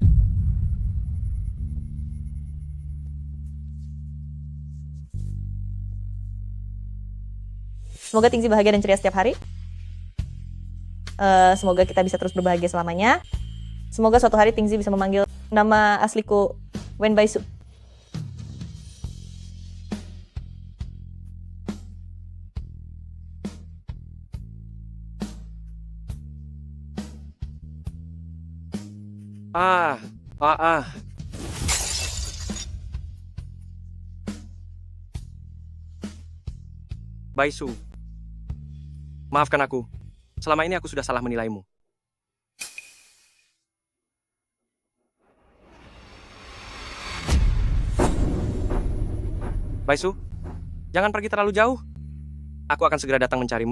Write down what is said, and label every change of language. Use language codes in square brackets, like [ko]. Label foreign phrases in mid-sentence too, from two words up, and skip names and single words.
[id] Semoga Tingzi bahagia dan ceria setiap hari. Semoga kita bisa terus berbahagia selamanya. Semoga suatu hari Tingzi bisa memanggil nama asliku Wen Baisu. Ah. Baisu. Maafkan aku. Selama ini aku sudah salah menilaimu. Baisu, jangan pergi terlalu jauh. Aku akan segera datang mencarimu.